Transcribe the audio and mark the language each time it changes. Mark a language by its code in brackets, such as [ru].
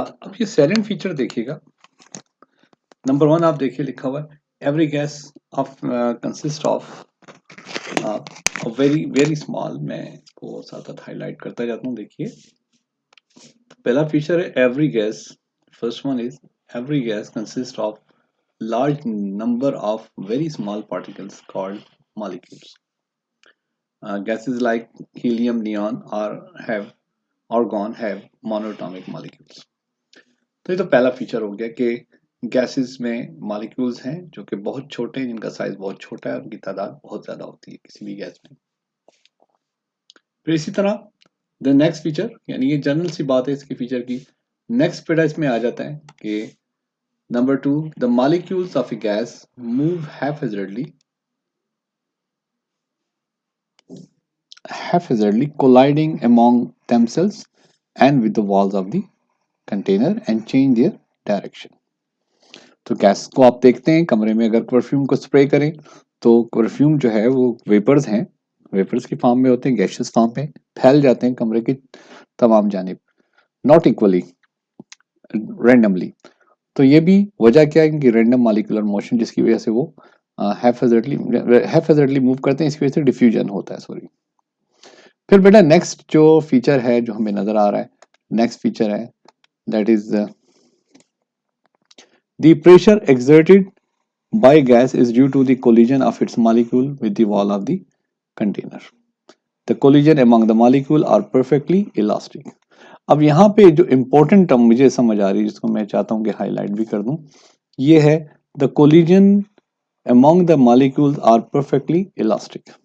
[hi] अब ये salient feature देखिएगा। नंबर 1 आप देखिए लिखा हुआ है, [en] Every gas of consist of very very small. [hi] मैं इसको साथ साथ हाईलाइट करता जाता हूँ। देखिए पहला फीचर है [en] Every gas, first one is every gas consist of large number of very small particles called molecules. Gases like helium, neon, or have argon have monoatomic molecules. [hi] तो ये तो पहला फीचर हो गया कि गैसेस में मॉलिक्यूल्स हैं जो कि बहुत छोटे हैं, जिनका साइज बहुत छोटा है और उनकी तादाद बहुत ज्यादा होती है किसी भी गैस में। फिर इसी तरह द नेक्स्ट फीचर, यानी ये जनरल सी बात है इसकी फीचर की। [en] next [hi] पेड़ा इसमें आ जाता है कि [en] Number 2, the molecules of a gas move haphazardly colliding among themselves and with the walls of the container and change their direction. [hi] तो गैस को आप देखते हैं कमरे में, अगर परफ्यूम को स्प्रे करें तो परफ्यूम जो है वो वेपर्स हैं, वेपर्स की फॉर्म में होते हैं, गैशियस फॉर्म में फैल जाते हैं कमरे की तमाम जानिब, [en] Not equally, randomly. [hi] तो ये भी वजह क्या है कि रैंडम मॉलिक्यूलर मोशन, जिसकी वजह से वो हैफेजर्डली मूव करते हैं, इसकी वजह से डिफ्यूजन होता है, सॉरी। फिर बेटा नेक्स्ट जो फीचर है जो हमें नजर आ रहा है, [en] Next feature है that is the pressure exerted by gas is due to the collision of its molecule with the wall of the container. The collision among the molecule are perfectly elastic. [hi] अब यहाँ पे जो important term मुझे समझ आ रही है, जिसको मैं चाहता हूँ कि हाईलाइट भी कर दूं, ये है [en] the collision among the molecules are perfectly elastic.